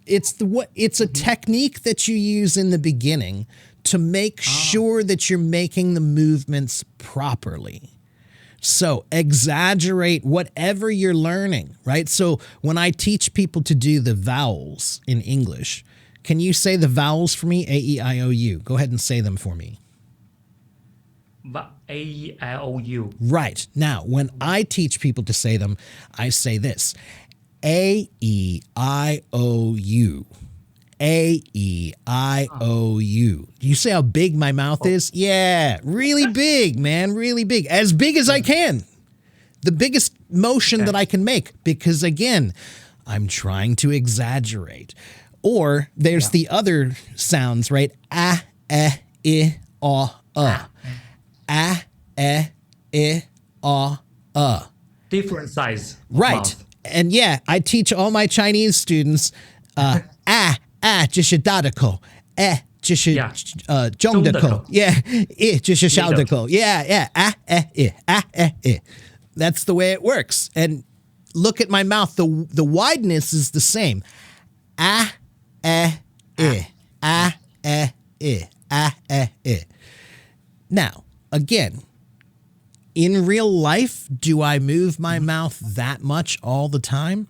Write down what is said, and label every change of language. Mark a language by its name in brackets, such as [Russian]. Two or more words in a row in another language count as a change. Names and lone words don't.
[English] It's a technique that you use in the beginning to make sure that you're making the movements properly. So exaggerate whatever you're learning, right? So when I teach people to do the vowels in English, can you say the vowels for me? A-E-I-O-U. Go ahead and say them for me. A-E-I-O-U. Right. Now, when I teach people to say them, I say this. A-E-I-O-U. A-E-I-O-U. Do you see how big my mouth is? Yeah, really big, man, really big. As big as I can. The biggest motion that I can make because, again, I'm trying to exaggerate. Or there's the other sounds, right? Ah, eh, I, Ah, eh, I, Different size. Right. Mouth. And yeah, I teach all my Chinese students, [Chinese] 这是大的口 这是 中的口 yeah 这是小的口 [English] yeah that's the way it works. And look at my mouth, the wideness is the same. Now, again, in real life, do I move my mouth that much all the time?